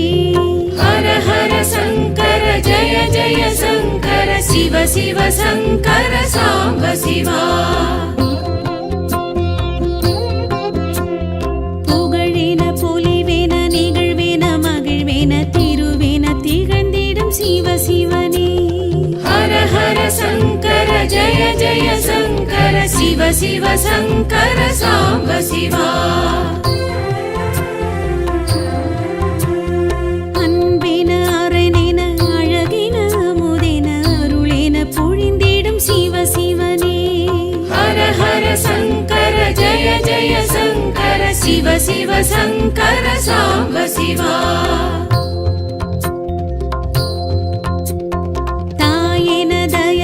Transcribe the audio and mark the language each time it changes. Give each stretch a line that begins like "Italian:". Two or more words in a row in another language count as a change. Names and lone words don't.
Sanskrit: हर हर शङ्कर जय जय शङ्कर शिव शिव शङ्कर साम्ब शिवा
Tamil: புகழென பொலிவென நிகழ்வென மகிழ்வென திருவென திகழ்ந்திடும் சிவ சிவனே
Sanskrit: हर हर शङ्कर जय जय शङ्कर शिव शिव शङ्कर साम्ब शिवा
Tamil: அன்பென அரணென அழகென அமுதென அருளென பொழிந்திடும் சிவ சிவனே
Sanskrit: हर हर शङ्कर जय जय शङ्कर शिव शिव शङ्कर साम्ब शिवा
Tamil: தாயென